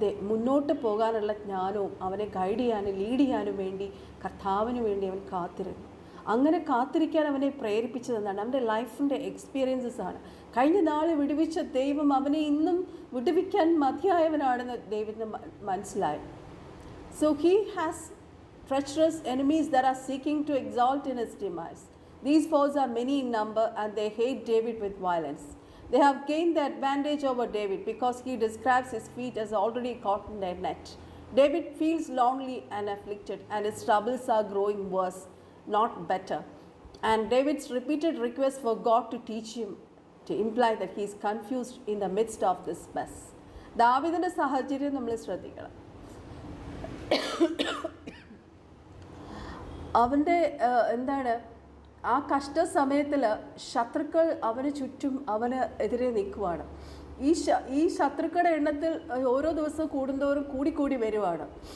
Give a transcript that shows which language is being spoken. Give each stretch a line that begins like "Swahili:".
Malayalam: മുന്നോട്ട് പോകാനുള്ള ജ്ഞാനവും അവനെ ഗൈഡ് ചെയ്യാനും ലീഡ് ചെയ്യാനും വേണ്ടി കർത്താവിന് വേണ്ടി അവൻ കാത്തിരുന്നു. അങ്ങനെ കാത്തിരിക്കാൻ അവനെ പ്രേരിപ്പിച്ചതെന്നാണ് അവൻ്റെ ലൈഫിൻ്റെ എക്സ്പീരിയൻസസ് ആണ്. കഴിഞ്ഞ നാൾ വിടുവിച്ച ദൈവം അവനെ ഇന്നും വിടുവിക്കാൻ മതിയായവനാണെന്ന് ദൈവത്തിന് മനസ്സിലായി.
English: So he has treacherous enemies that are seeking to exalt in his demise. These foes are many in number and they hate David with violence. They have gained the advantage over David because he describes his feet as already caught in their net. David feels lonely and afflicted and his troubles are growing worse, not better. And David's repeated request for God to teach him to imply that he is confused in the midst of this mess.
Malayalam: ദാവീദിന്റെ സാഹചര്യം നമ്മൾ ശ്രദ്ധിക്കണം. അവൻ്റെ എന്താണ് ആ കഷ്ട സമയത്തിൽ ശത്രുക്കൾ അവന് ചുറ്റും അവന് എതിരെ നിൽക്കുവാണ്. ഈ ശത്രുക്കളുടെ എണ്ണത്തിൽ ഓരോ ദിവസവും കൂടുന്തോറും കൂടിക്കൂടി വരുവാണ്.